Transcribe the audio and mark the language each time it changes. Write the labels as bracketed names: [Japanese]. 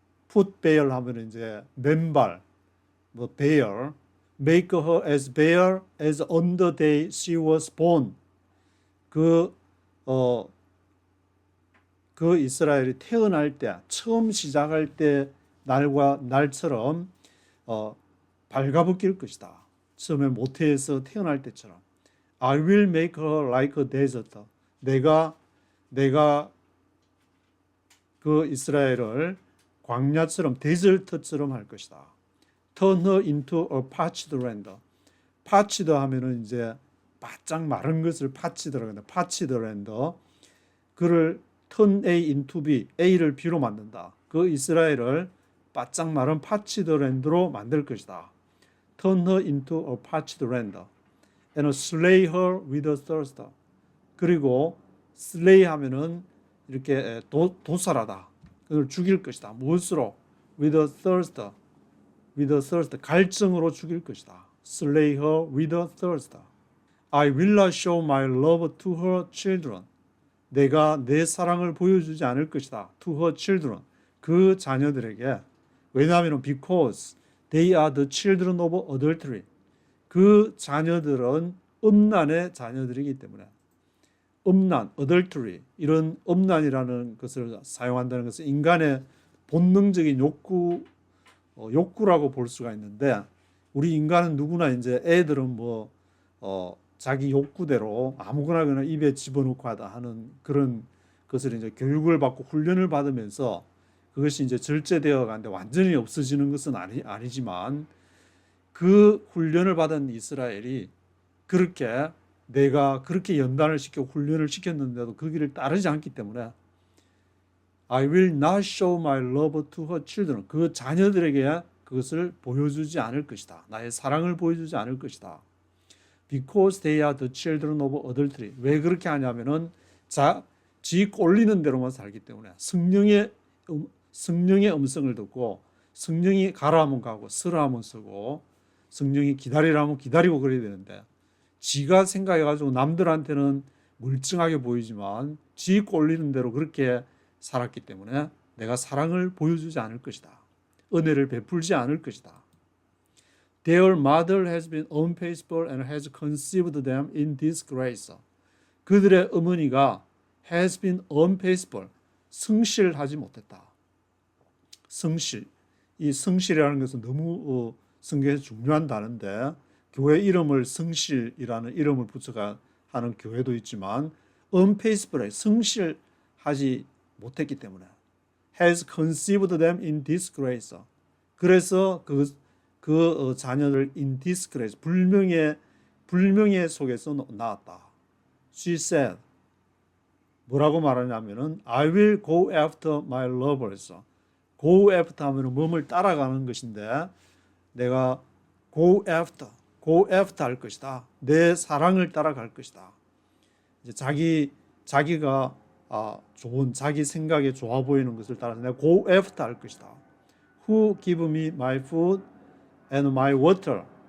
[English] foot bare [Korean] 하면 이제 맨발, 뭐 bare. [English] make her as bare as on the day she was born. [Korean] 그 이스라엘이 태어날 때, 처음 시작할 때 날처럼 발가벗길 것이다. 처음에 모태에서 태어날 때처럼. [English] I will make her like a desert. [Korean] 내가 그 이스라엘을 광야처럼 데절트처럼 할 것이다. [English] Turn her into a parched land. [Korean] parched 하면은 이제 바짝 마른 것을 parched라고 합니다. [English] parched land. [Korean] 그를 [English] turn A into B, [Korean] A를 B로 만든다. 그 이스라엘을 바짝 마른 [English] parched land [Korean] 로 만들 것이다. [English] Turn her into a parched land. And slay her with a thirst. [Korean] 그리고 slay 하면은 이렇게 도살하다. 그걸 죽일 것이다. 무엇으로? [English] With a thirst. With a thirst. [Korean] 갈증으로 죽일 것이다. [English] Slay her with a thirst. I will not show my love to her children. [Korean] 내가 내 사랑을 보여주지 않을 것이다. [English] To her children. [Korean] 그 자녀들에게. 왜냐하면 [English] because they are the children of adultery. [Korean] 그 자녀들은 음란의 자녀들이기 때문에. 음란, adultery, 이런 음란이라는 것을 사용한다는 것은 인간의 본능적인 욕구라고 볼 수가 있는데, 우리 인간은 누구나 이제 애들은 자기 욕구대로 아무거나 그냥 입에 집어넣고 하다 하는 그런 것을 이제 교육을 받고 훈련을 받으면서 그것이 이제 절제되어 가는데 완전히 없어지는 것은 아니지만 그 훈련을 받은 이스라엘이 내가 그렇게 연단을 시켜 훈련을 시켰는데도 그 길을 따르지 않기 때문에 [English] I will not show my love to her children. [Korean] 그 자녀들에게 그것을 보여주지 않을 것이다. 나의 사랑을 보여주지 않을 것이다. [English] Because they are the children of adultery. [Korean] 왜 그렇게 하냐면은 지 꼴리는 대로만 살기 때문에 성령의 음성을 듣고 성령이 가라 하면 가고 쓰라 하면 쓰고 성령이 기다리라 하면 기다리고 그래야 되는데 지가 생각해가지고 남들한테는 멀쩡하게 보이지만 지 꼴리는 대로 그렇게 살았기 때문에 내가 사랑을 보여주지 않을 것이다. 은혜를 베풀지 않을 것이다. [English] Their mother has been unfaithful and has conceived them in disgrace. [Korean] 그들의 어머니가 [English] has been unfaithful. [Korean] 성실하지 못했다. 성실. 이 성실이라는 것은 너무 성경에서 중요한 단어인데 교회 이름을 성실이라는 이름을 붙여가 하는 교회도 있지만 unfaithful에 성실하지 못했기 때문에 [English] has conceived them in disgrace. [Korean] 그래서 그 자녀를 [English] in disgrace [Korean] 불명예 속에서 낳았다. [English] She said [Korean] 뭐라고 말하냐면은 [English] I will go after my lovers. go after [Korean] 하면은 몸을 따라가는 것인데 내가 go after 할 것이다. 내 사랑을 따라갈 것이다. 이제 자기가 좋은 자기 생각에 좋아 보이는 것을 따라서 내가 [English] go after [Korean] 할 것이다. [English] Who give me my food and my water.